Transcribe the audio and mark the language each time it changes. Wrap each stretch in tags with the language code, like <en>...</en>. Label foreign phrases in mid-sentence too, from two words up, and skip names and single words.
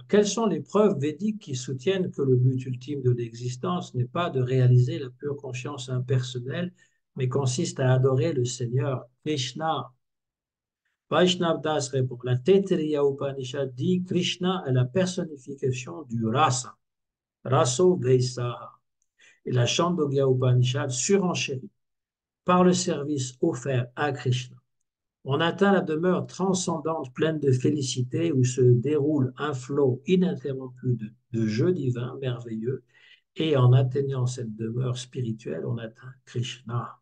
<fr>Quelles sont les preuves védiques qui soutiennent que le but ultime de l'existence n'est pas de réaliser la pure conscience impersonnelle, mais consiste à adorer le Seigneur Krishna? Vaishnav Das répond, la Taittiriya Upanishad dit Krishna est la personnification du rasa,</fr> <sa>रसो वै सः,</sa> <fr>et la Chandogya Upanishad surenchérit par le service offert à Krishna. On atteint la demeure transcendante pleine de félicité où se déroule un flot ininterrompu de jeux divins merveilleux et en atteignant cette demeure spirituelle, on atteint Krishna.</fr>